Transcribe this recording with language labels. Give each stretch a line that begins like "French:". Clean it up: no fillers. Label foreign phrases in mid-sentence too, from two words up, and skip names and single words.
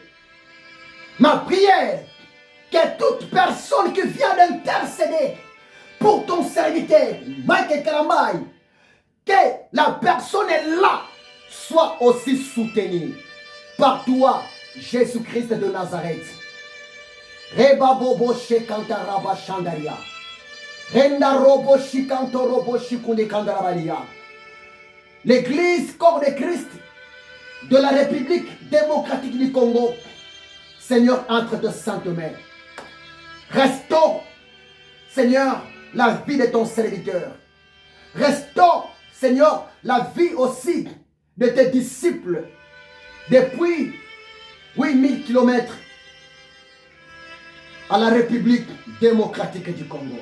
French: Ma prière, que toute personne qui vient d'intercéder pour ton serviteur Mike Kalambai, que la personne est là soit aussi soutenue par toi, Jésus-Christ de Nazareth. Reba bobo shekanta raba shandaria. Renda robo shikanto robo shikune kandarabalia. L'église corps de Christ de la République démocratique du Congo, Seigneur, entre tes saintes mains. Restaure, Seigneur, la vie de ton serviteur. Restaure, Seigneur, la vie aussi de tes disciples depuis 8000 kilomètres à la République démocratique du Congo.